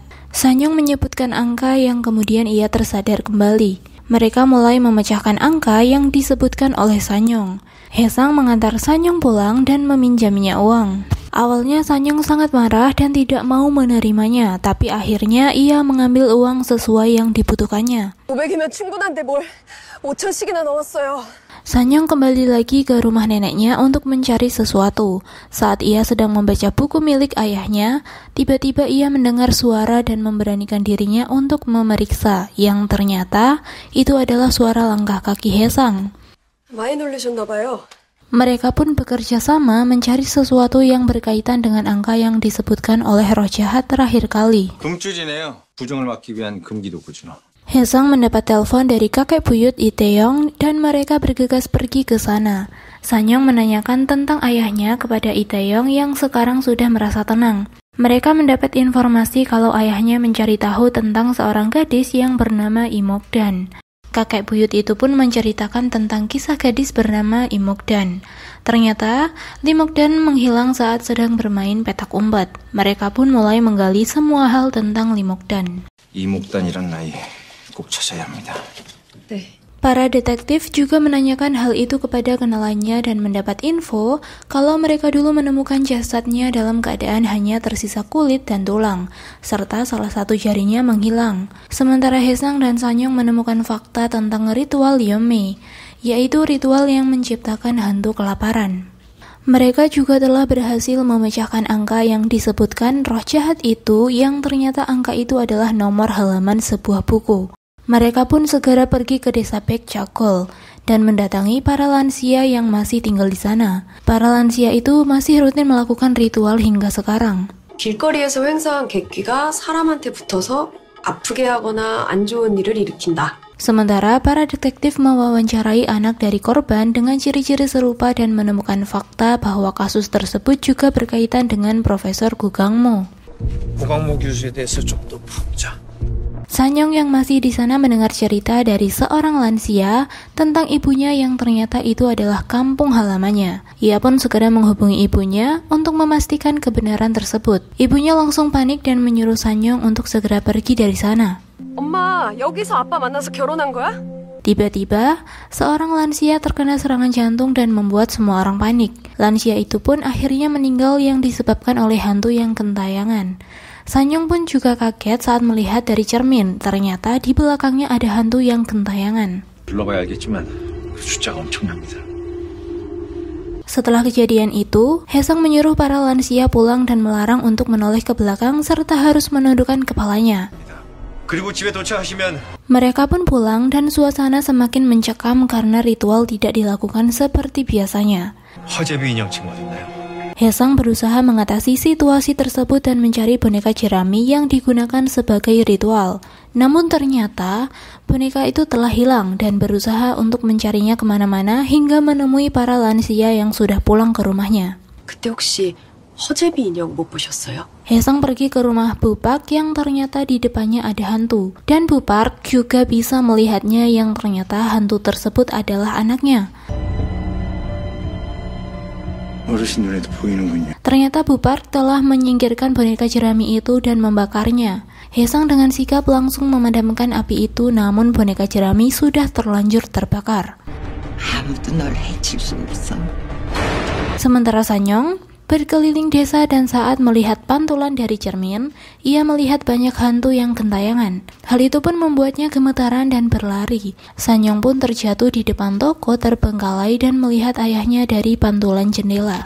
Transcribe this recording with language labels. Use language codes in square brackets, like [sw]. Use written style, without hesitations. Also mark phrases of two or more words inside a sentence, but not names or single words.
[id] Sanyong menyebutkan angka yang kemudian ia tersadar kembali. Mereka mulai memecahkan angka yang disebutkan oleh Sanyong. Haesang mengantar Sanyong pulang dan meminjaminya uang. Awalnya Sanyong sangat marah dan tidak mau menerimanya, tapi akhirnya ia mengambil uang sesuai yang dibutuhkannya. [ko] 500이면 충분한데 뭘 5,000씩이나 넣었어요. [id] Sanyong kembali lagi ke rumah neneknya untuk mencari sesuatu. Saat ia sedang membaca buku milik ayahnya, tiba-tiba ia mendengar suara dan memberanikan dirinya untuk memeriksa, yang ternyata itu adalah suara langkah kaki Haesang. [ko] 많이 놀리셨나 봐요. [id] Mereka pun bekerja sama mencari sesuatu yang berkaitan dengan angka yang disebutkan oleh roh jahat terakhir kali. [ko] 금줄이네요. 부정을 막기 위한 금기 도구죠. [id] Haesang mendapat telepon dari kakek buyut Lee Tae-yong dan mereka bergegas pergi ke sana. Sanyong menanyakan tentang ayahnya kepada Lee Tae-yong yang sekarang sudah merasa tenang. Mereka mendapat informasi kalau ayahnya mencari tahu tentang seorang gadis yang bernama Lee Mok-dan. Kakek buyut itu pun menceritakan tentang kisah gadis bernama Lee Mok-dan. Ternyata, Lee Mok-dan menghilang saat sedang bermain petak umpet. Mereka pun mulai menggali semua hal tentang Lee Mok-dan. [ko] 이목단이란 나이 꼭 찾아야 합니다. 네. [id] Para detektif juga menanyakan hal itu kepada kenalannya dan mendapat info kalau mereka dulu menemukan jasadnya dalam keadaan hanya tersisa kulit dan tulang, serta salah satu jarinya menghilang. Sementara Haesang dan Sanyong menemukan fakta tentang ritual Yeonmi, yaitu ritual yang menciptakan hantu kelaparan. Mereka juga telah berhasil memecahkan angka yang disebutkan roh jahat itu, yang ternyata angka itu adalah nomor halaman sebuah buku. Mereka pun segera pergi ke desa Baekchakol dan mendatangi para lansia yang masih tinggal di sana. Para lansia itu masih rutin melakukan ritual hingga sekarang. [ko] 길거리에서 횡성한 객기가 사람한테 붙어서 아프게 하거나 안 좋은 일을 일으킨다. [id] Sementara para detektif mewawancarai anak dari korban dengan ciri-ciri serupa dan menemukan fakta bahwa kasus tersebut juga berkaitan dengan Profesor Gugangmo. [ko] 고강모 교수에 대해서 좀 더 묻자. [id] Sanyong yang masih di sana mendengar cerita dari seorang lansia tentang ibunya yang ternyata itu adalah kampung halamannya. Ia pun segera menghubungi ibunya untuk memastikan kebenaran tersebut. Ibunya langsung panik dan menyuruh Sanyong untuk segera pergi dari sana. [ko] 엄마, 여기서 아빠 만나서 결혼한 거야? [id] Tiba-tiba, seorang lansia terkena serangan jantung dan membuat semua orang panik. Lansia itu pun akhirnya meninggal yang disebabkan oleh hantu yang gentayangan. Sanyong pun juga kaget saat melihat dari cermin. Ternyata di belakangnya ada hantu yang gentayangan. [ko] 불러봐야 알겠지만 그 숫자가 엄청납니다. [id] Setelah kejadian itu, Haesang menyuruh para lansia pulang dan melarang untuk menoleh ke belakang serta harus menundukkan kepalanya. [ko] 그리고 집에 도착하시면 [id] Mereka pun pulang dan suasana semakin mencekam karena ritual tidak dilakukan seperti biasanya. [ko] 허재비 인형 지금 어딨나요? [id] Haesang berusaha mengatasi situasi tersebut dan mencari boneka jerami yang digunakan sebagai ritual. Namun ternyata, boneka itu telah hilang dan berusaha untuk mencarinya kemana-mana hingga menemui para lansia yang sudah pulang ke rumahnya. [ko] 그때 혹시 허재비 인형 못 보셨어요? [id] Haesang pergi ke rumah Bu Park yang ternyata di depannya ada hantu. Dan Bu Park juga bisa melihatnya yang ternyata hantu tersebut adalah anaknya. [ko] 어르신 눈에도 보이는군요. [id] Ternyata Bu Park telah menyingkirkan boneka jerami itu dan membakarnya. Haesang dengan sigap langsung memadamkan api itu, namun boneka jerami sudah terlanjur terbakar. [ko] 아무도 널 해칠 수 없어. [id] Sementara Sanyong berkeliling desa dan saat melihat pantulan dari cermin, ia melihat banyak hantu yang gentayangan. Hal itu pun membuatnya gemetaran dan berlari. Sanyong pun terjatuh di depan toko terbengkalai dan melihat ayahnya dari pantulan jendela.